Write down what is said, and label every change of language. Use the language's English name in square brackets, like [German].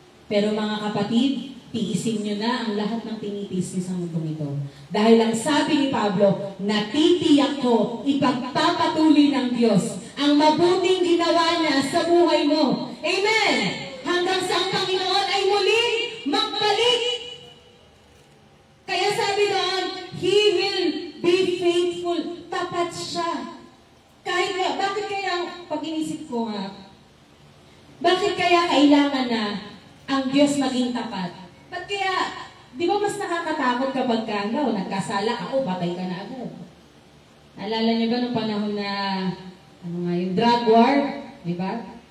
[Filipino] Pero mga kapatid, tiisin nyo na ang lahat ng tinitis niyo sa mundong ito. Dahil ang sabi ni Pablo, natitiyak ko, ipagpapatuloy ng Diyos ang mabuting ginawa niya sa buhay mo. Amen! Hanggang sa ang Panginoon ay muling magbalik. Kaya sabi doon, [English] He will be faithful. [Filipino] Tapat siya. Bakit kaya, pag inisip ko bakit kaya kailangan na ang Diyos maging tapat? Ba't kaya, di ba mas nakakatakot kapag nagkasala ako, patay ka na agad. Naalala niyo ba nung panahon na, yung drug war? Di ba?